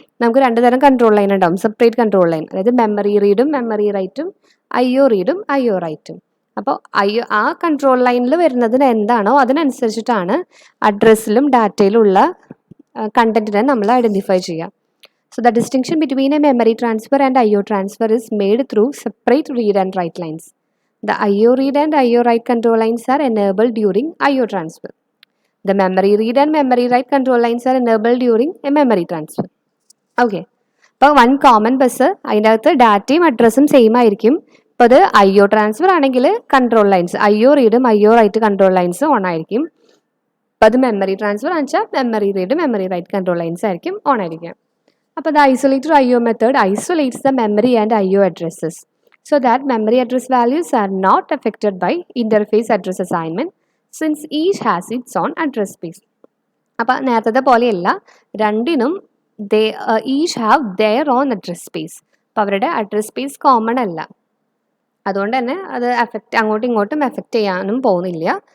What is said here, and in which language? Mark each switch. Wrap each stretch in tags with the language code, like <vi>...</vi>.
<ml>നമുക്ക് രണ്ട് തരം കൺട്രോൾ ലൈൻ ഉണ്ടാവും, സെപ്പറേറ്റ് കൺട്രോൾ ലൈൻ, അതായത് മെമ്മറി റീഡും മെമ്മറി റൈറ്റും, I/O റീഡും I/O റൈറ്റും. അപ്പോൾ ആ കൺട്രോൾ ലൈനിൽ വരുന്നതിന് എന്താണോ അതിനനുസരിച്ചിട്ടാണ് അഡ്രസ്സിലും ഡാറ്റയിലുള്ള കണ്ടന്റിനെ നമ്മൾ ഐഡൻറ്റിഫൈ ചെയ്യുക.</ml> <en>So the distinction between a memory transfer and I/O transfer is made through separate read and write lines. The I/O read and I/O write control lines are enabled during I/O transfer. The memory read and memory write control lines are enabled during a memory transfer. Okay.</en> <ml>അപ്പോൾ one common bus, അതിൻ്റെ അകത്ത് ഡാറ്റയും അഡ്രസ്സും same ആയിരിക്കും. ഇപ്പോൾ അത് I/O transfer ആണെങ്കിൽ control lines I/O റീഡും I/O right control lines on ആയിരിക്കും. അപ്പോൾ അത് മെമ്മറി ട്രാൻസ്ഫർ എന്ന് വെച്ചാൽ memory read memory right control lines ആയിരിക്കും ഓൺ ആയിരിക്കും.</ml> <en>അപ്പോൾ the isolated I/O method isolates the memory and I/O addresses so that memory address values are not affected by interface address assignment since each has its own address space.</en> <ml>അപ്പോൾ നേരത്തെ പോലെയല്ല, രണ്ടിനും</ml> <en>each have their own address space.</en> <ml>അപ്പോൾ അവരുടെ address space common അല്ല, അതുകൊണ്ട് തന്നെ അത് അങ്ങോട്ടും ഇങ്ങോട്ടും എഫക്റ്റ് ചെയ്യാനും പോകുന്നില്ല.</ml>